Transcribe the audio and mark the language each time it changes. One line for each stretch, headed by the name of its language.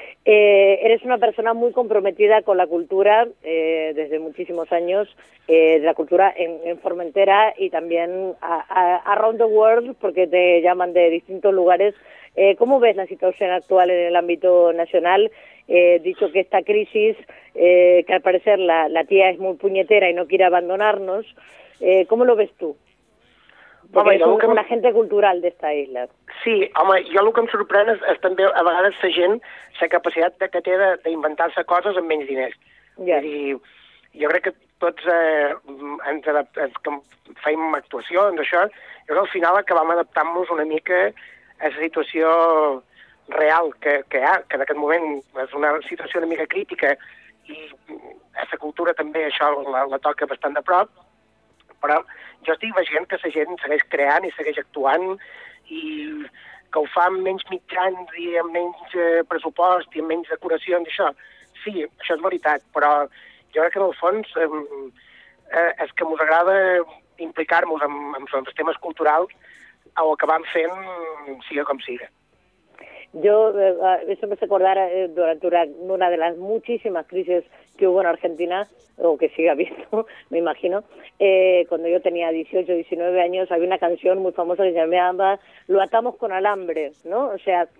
Spanish: Eres una persona muy comprometida con la cultura desde muchísimos años, de la cultura en Formentera y también
English: around the world,
Spanish: porque te llaman de distintos lugares. ¿Cómo ves la situación actual en el ámbito nacional? Dicho que esta crisis, que al parecer la tía es muy puñetera y no quiere abandonarnos, ¿cómo lo ves tú?
Catalan: Home, és una gente cultural d'esta isla. Sí, home, jo el que em sorprèn és també a vegades la gent, la capacitat que té d'inventar-se coses amb menys diners.
English: Yes.
Catalan: I jo crec que tots que fèiem actuacions, això, jo crec que al final acabem adaptant-nos una mica a la situació real que hi ha, que en aquest moment és una situació una mica crítica i a la cultura també això la toca bastant de prop, però jo estic veient que la gent segueix creant i segueix actuant i que ho fa amb menys mitjans i amb menys pressupost i amb menys decoracions i això. Sí, això és veritat, però jo crec que en el fons és que ens agrada implicar-nos en els temes culturals o acabar fent, siga com siga.
Spanish: Yo, eso me hace acordar durante una de las muchísimas crisis que hubo en Argentina, o que sigue habiendo, me imagino, cuando yo tenía 18, 19 años, había una canción muy famosa que se llamaba Lo atamos con alambre, ¿no? O sea,